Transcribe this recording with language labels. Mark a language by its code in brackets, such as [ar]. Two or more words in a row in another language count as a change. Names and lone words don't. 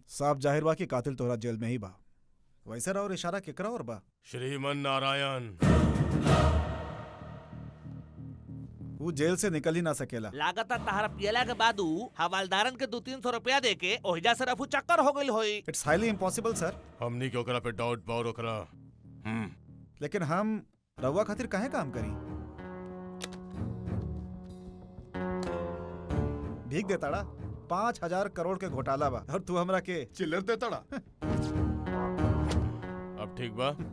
[bho] साफ जाहिर बा कि कातिल तोहरा जेल में ही बा। वैसे और इशारा केकरा और बा? श्रीमान नारायण वो जेल से निकल ही ना सकेला। लागत तहरा पियला के बाद हवालदारन के 200-300 रुपया दे के ओहिजा से रफू चक्कर हो गइल होई। [en] It's highly impossible sir. [bho] हमनी के ओकरा पे डाउट बा और ओकरा लेकिन हम रउआ खातिर काहे काम करी? भीख देताड़ा, 5,000 करोड़ के घोटाला बा और तू हमरा के चिल्लर देताड़ा। अब ठीक बा?